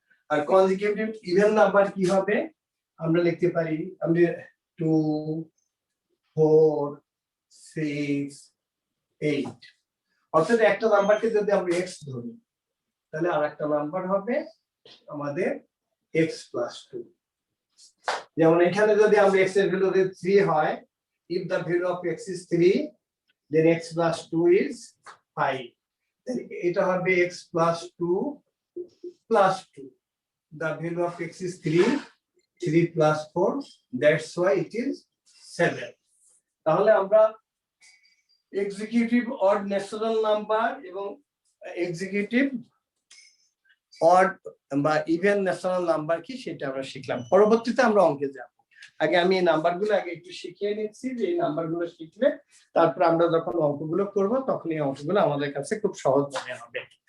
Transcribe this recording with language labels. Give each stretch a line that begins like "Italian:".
Bangla: আর consecutive even number কি হবে? আমরা লিখতে পারি আমরা 2, 4, 6, 8। অর্থাৎ একটা নাম্বারকে যদি আমরা x ধরি তাহলে আরেকটা নাম্বার হবে আমাদের x + 2। যেমন এখানে যদি আমরা x এর ভ্যালু 3 হয়,
English: if the value of x is 3 then x + 2 is 5,
Bangla: তাহলে এটা হবে x + 2 + 2।
English: the value of x is 3 + 4, that's why it is 7।
Bangla: তাহলে আমরা এক্সিকিউটিভ অড ন্যাচারাল নাম্বার এবং এক্সিকিউটিভ অড বা ইভেন ন্যাশনাল নাম্বার কি সেটা আমরা শিখলাম। পরবর্তীতে আমরা অঙ্কে যাব। আগে আমি এই নাম্বারগুলো আগে একটু শিখিয়ে নিচ্ছি, যে এই নাম্বারগুলো শিখলে তারপর আমরা যখন অঙ্কগুলো করব তখন এই অঙ্কগুলো আমাদের কাছে খুব সহজ মনে হবে।